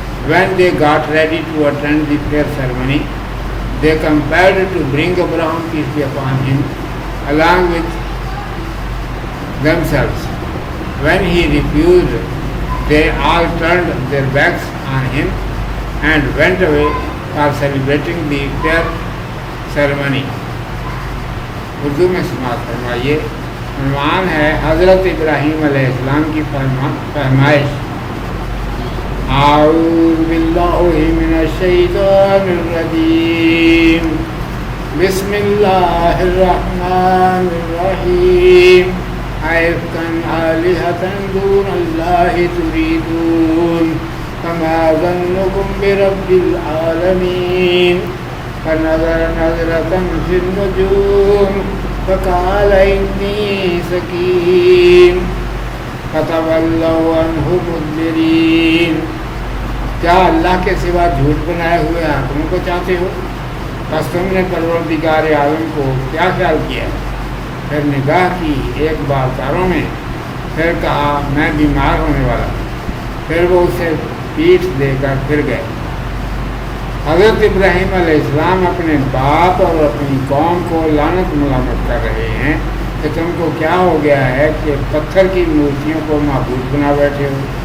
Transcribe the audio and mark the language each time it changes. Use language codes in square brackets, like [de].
[en] When they got ready to attend the prayer ceremony, they compelled to bring Abraham, peace be upon him, along with themselves. When he refused, they all turned their backs on him and went away for celebrating the prayer ceremony. [ur] Urdu میں سماعت فرمائیے. عنوان ہے حضرت ابراہیم علیہ السلام کی فرمائش. [ar] اعوذ باللہ من الشیطان الرجیم. بسم اللہ الرحمن الرحیم. ائفکا آلہۃ دون اللہ تریدون فما ظنکم برب العالمین. فنظر نظرة في النجوم فقال إني سقيم فتولوا عنه مدبرين. [ur] کیا اللہ کے سوا جھوٹ بنائے ہوئے حاکموں کو چاہتے ہو؟ بس تم نے پروردگار عالم کو کیا خیال کیا؟ پھر نگاہ کی ایک بار تاروں میں، پھر کہا میں بیمار ہونے والا. پھر وہ اسے پیٹھ دے کر پھر گئے. حضرت ابراہیم علیہ السلام اپنے باپ اور اپنی قوم کو لعنت ملامت کر رہے ہیں کہ تم کو کیا ہو گیا ہے کہ پتھر کی مورتیوں کو معبود بنا بیٹھے ہو.